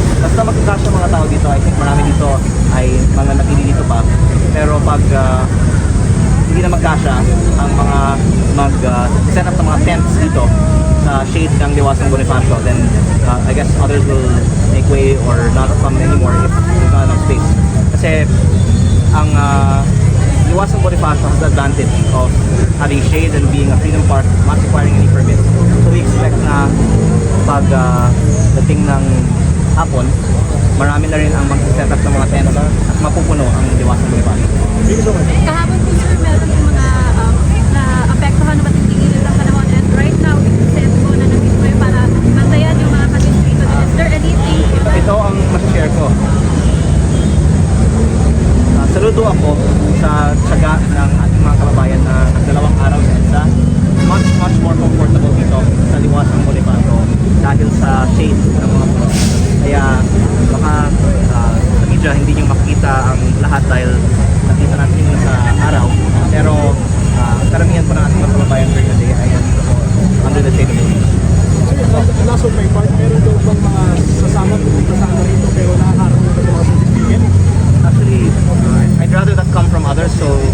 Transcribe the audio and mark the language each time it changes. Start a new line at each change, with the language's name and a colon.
Filipino: Basta magkakasya ang mga tao dito, I think marami dito ay mga napili dito pa. Pero pag hindi na magkasya ang mga set up ng mga tents dito sa shade ng Liwasang Bonifacio,
English: then I guess others will make way or not come anymore if there's not enough space. Kasi ang Liwasang Bonifacio has the advantage of having shade and being a freedom park, not requiring any permits.
Filipino: So we expect na pag dating ng hapon, marami na rin ang mag-set up ng mga tents at mapupuno ang Liwasang Bonifacio. Kahapon po sir, meron yung mga na-apektuhan na matinding init ng panahon, and right now, set po na nandito kayo para bantayan yung mga kadistrito.
English: Is there anything?
Filipino: Ito ang masashare ko. Saludo ako sa tiyaga ng ating mga kababayan na nagdalawang araw sa EDSA. Much more comfortable dito sa Liwasang Bonifacio dahil sa shade ng mga puno. Kaya baka sa media hindi nyo makikita ang lahat dahil nakita natin yun sa araw. Pero ang karamihan po ng ating mga kababayan during the day ay nandito po
English: under the shade of the trees.
Filipino: Last of my part, meron daw bang mga sasama pupunta sa ano rito pero nakakaroon na ng mga certificate?
English: Actually, I'd rather that come from others, so